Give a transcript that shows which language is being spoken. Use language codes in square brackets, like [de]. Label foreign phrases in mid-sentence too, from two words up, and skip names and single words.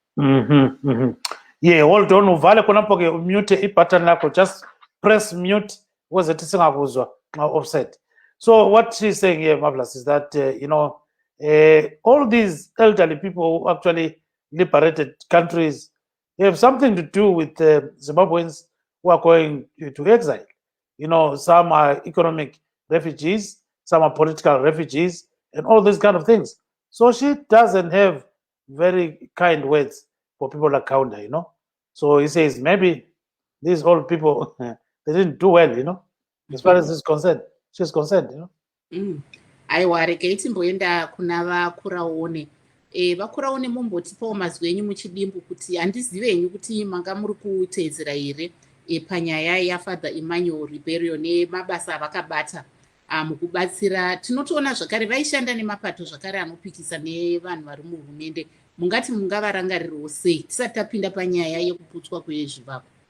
[en] yeah hold on [nd] uvale khonapho ke [en] mute [nd] i-button lakho [en] just press mute [nd] ukuze thi singakuzwa nxa offset [en] so what she's saying here Marvelous is that you know all these elderly people who actually liberated countries have something to do with Zimbabweans who are going to exile. You know, some are economic refugees, some are political refugees, and all these kind of things. So she doesn't have very kind words for people like Kaunda, you know. So he says maybe these old people, they didn't do well, you know, as far as she's concerned, you know. [sn] aiwa regai timboenda kuna vakuraone vakuraone mumbotipawo mazwi enyu muchidimbu kuti handizive henyu kuti manga muri kuteedzera here panyaya yafather Emmanuel Ribeiro nemabasa avakabata mukubatsira tinotoona zvakare vaishanda nemapato zvakare anopikisa nevanhu vari muhurumende mungati mungavarangarirawo sei tisati tapinda panyaya yekuputswa kwezvivakwa